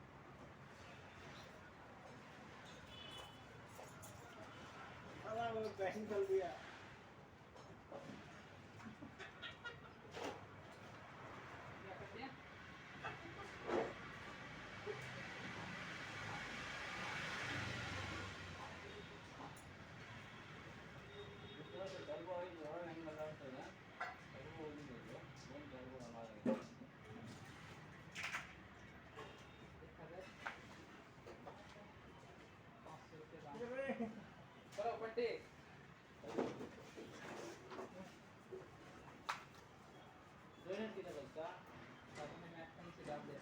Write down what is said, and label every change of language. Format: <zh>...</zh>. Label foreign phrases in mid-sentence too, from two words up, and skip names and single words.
<hi>साला वो बैटिंग कर दिया क्या कर दिया</hi> <kn>ಟರ್ಬೋ ಇದು ಒಳಗೆ ಹೆಂಗೆ ಬದಲಾಗ್ತದೆ ಟರ್ಬೋ ಹೋಗಿದ್ದು ಏನು ಟರ್ಬೋ ಅಲ್ಲಾಗಿದೆ</kn> <hi>करो पट्टी ड्रेनेज किधर लगता अपने मैट का नीचे डाल दे</hi>